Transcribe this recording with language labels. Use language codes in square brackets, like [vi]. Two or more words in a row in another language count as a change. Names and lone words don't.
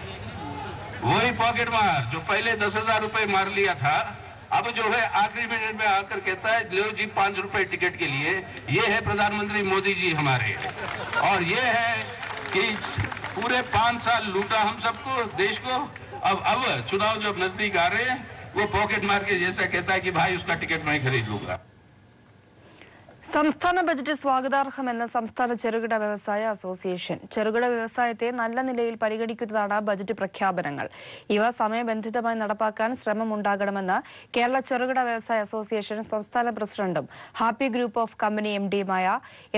[hi] वही पॉकेट मार जो पहले 10,000 रुपए मार लिया था, अब जो है आखिरी मिनट में आकर कहता है लो जी 5 रुपए टिकट के लिए. ये है प्रधानमंत्री मोदी जी हमारे, और ये है कि पूरे 5 साल लूटा हम सबको, देश को. अब चुनाव जब नजदीक आ रहे हैं, वो पॉकेट मार के जैसा कहता है कि भाई उसका टिकट मैं खरीद लूंगा. [ml] സംസ്ഥാന ബജറ്റ് സ്വാഗതാർഹമെന്ന് സംസ്ഥാന ചെറുകിട വ്യവസായ അസോസിയേഷൻ. ചെറുകിട വ്യവസായത്തെ നല്ല നിലയിൽ പരിഗണിക്കുന്നതാണ് ബജറ്റ് പ്രഖ്യാപനങ്ങൾ. ഇവ സമയബന്ധിതമായി നടപ്പാക്കാൻ ശ്രമമുണ്ടാകണമെന്ന് കേരള ചെറുകിട വ്യവസായ അസോസിയേഷൻ സംസ്ഥാന പ്രസിഡന്റും ഹാപ്പി ഗ്രൂപ്പ് ഓഫ് കമ്പനി MD-യുമായ M.